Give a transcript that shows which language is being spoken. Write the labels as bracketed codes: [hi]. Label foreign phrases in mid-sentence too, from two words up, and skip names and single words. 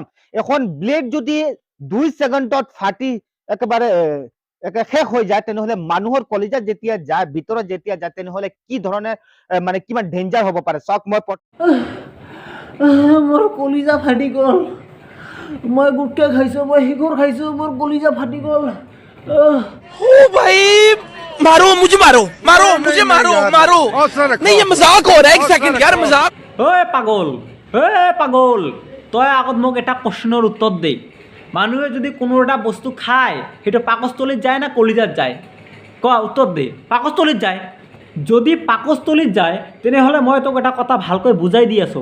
[as] এখন ব্লেড যদি 2 ছেকেণ্ডত ফাটি একেবাৰে শেষ হৈ যায় তেনেহ'লে মানুহৰ কলিজাত যেতিয়া যায়, ভিতৰত যেতিয়া যায়, তেনেহ'লে কি ধৰণে মানে কিমান ডেঞ্জাৰ হ'ব পাৰে চাওক। মোৰ কলিজা ফাটি গ'ল, মই গুটকা খাইছোঁ, মই শিখৰ খাইছোঁ, মোৰ কলিজা ফাটি গ'ল। [hi] ओ भाई मारो मुझे, मारो मुझे, मारो नहीं ये मजाक हो रहा है। 1 सेकंड यार मजाक। [as] পাগল তই আগত মোক এটা কোৱেশ্যনৰ উত্তৰ দে। মানুহে যদি কোনো এটা বস্তু খায় সেইটো পাকস্থলীত যায় না কলিজাত যায়? উত্তৰ দে। পাকস্থলীত যায়। যদি পাকস্থলীত যায় তেনেহ'লে মই তোক এটা কথা ভালকৈ বুজাই দি আছোঁ।